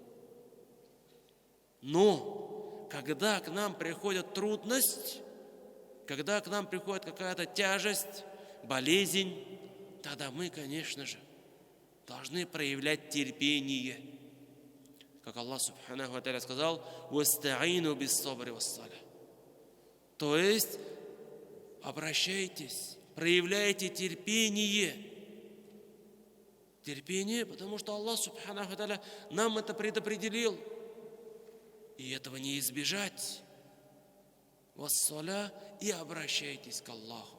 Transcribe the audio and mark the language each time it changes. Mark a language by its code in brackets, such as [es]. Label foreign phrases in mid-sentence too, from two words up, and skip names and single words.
[ru] Но, когда к нам приходит трудность, когда к нам приходит какая-то тяжесть, болезнь, тогда мы, конечно же, должны проявлять терпение. Как Аллах [ar] سبحانه وتعالى [ru] сказал: [ar] «واستعينوا بالصبر والصلاة». [ru] То есть, обращайтесь, проявляйте терпение. Терпение, потому что Аллах [ar] سبحانه وتعالى [ru] нам это предопределил. И этого не избежать. Вас-саля, и обращайтесь к Аллаху.